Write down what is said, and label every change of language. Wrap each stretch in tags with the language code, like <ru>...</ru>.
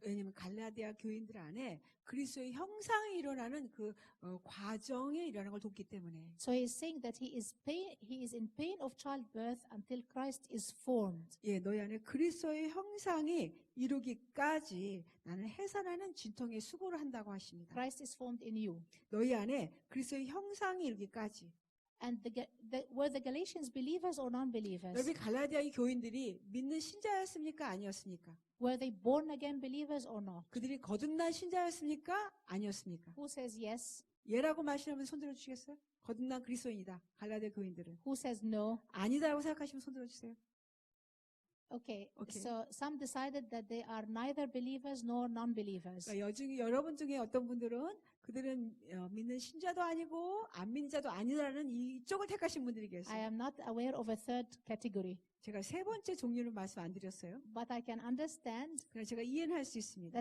<ko>왜냐하면 갈라디아 교인들 안에 그리스도의 형상이 일어나는 그 과정에 일어나는 걸 돕기 때문에.</ko> <en>So he is saying that he is in pain of childbirth until Christ is formed.</en> <ko>너희 안에 그리스도의 형상이 이루기까지 나는 해산하는 진통의 수고를 한다고 하십니다.</ko> <en>Christ is formed in you.</en> <ko>너희 안에 그리스도의 형상이 이루기까지.</ko> <en>And were the Galatians believers or non-believers?</en> <ko>여러분 갈라디아의 교인들이 믿는 신자였습니까? 아니었습니까?</ko> <en>Were they born again believers or not?</en> <ko>그들이 거듭난 신자였습니까? 아니었습니까?</ko> <en>Who says yes?</en> <ko>예라고 말씀하면 손들어 주시겠어요? 거듭난 그리스도인이다. 갈라디아 교인들은.</ko> <en>Who says no?</en> <ko>아니다라고 생각하시면 손들어 주세요.</ko> <en>Okay. Okay. So some decided that they are neither believers nor non-believers.</en> <ko>그러니까 여러분 중에 어떤 분들은 그들은 믿는 신자도 아니고 안 믿는 자도 아니라는 이쪽을 택하신 분들이</ko> <en>I</en> <ko>계세요.</ko> <en>am not aware of a third category,</en> <ko>제가 세 번째 종류는 말씀 안 드렸어요.</ko> <en>but I can understand</en> <ko>그냥 제가 이해는 할 수 있습니다.</ko>